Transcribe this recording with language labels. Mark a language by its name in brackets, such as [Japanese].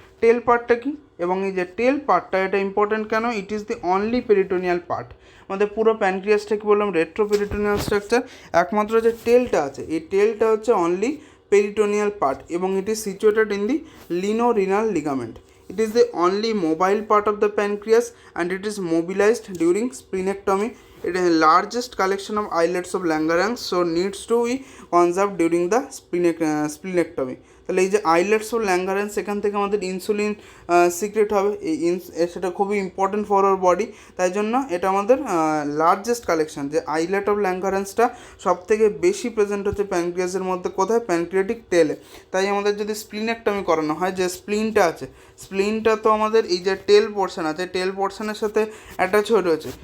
[Bangla] টেল পার্টটা কি, এবং এই যে টেল পার্টটা এটা ইম্পর্টেন্ট কেন, [English] It is the only peritoneal part. [Bangla] আমাদের পুরো প্যানক্রিয়াসটা কি বললাম, রেট্রোপেরিটোনিয়াল স্ট্রাকচার, একমাত্র যে টেলটা আছে এই টেলটা হচ্ছে অনলি পেরিটোনিয়াল পার্ট, এবং [English] It is situated in the lienorenal ligament. It is the only mobile part of the pancreas and it is mobilized during splenectomy. It is the largest collection of islets of Langerhans, so needs to be conserved during the splenectomy. [Bangla] তাহলে এই যে islets of Langerhans, এখান থেকে আমাদের insulin secret হবে, সেটা খুবই important [English] For our body. [Bangla] তাই জন্য এটা আমাদের লার্জেস্ট কালেকশন, যে আইলেট অফ ল্যাঙ্গারেন্সটা সব থেকে বেশি প্রেজেন্ট হচ্ছে প্যানক্রিয়াসের মধ্যে, কোথায়, প্যানক্রিয়াটিক টেলে। তাই আমাদের যদি স্প্লিনেক্টমি করানো হয়, যে স্প্লিনটা আছে, স্প্লিনটা তো আমাদের এই যে টেল পোর্শন আছে, টেল পোর্শনের সাথে অ্যাটাচ হয়ে রয়েছে।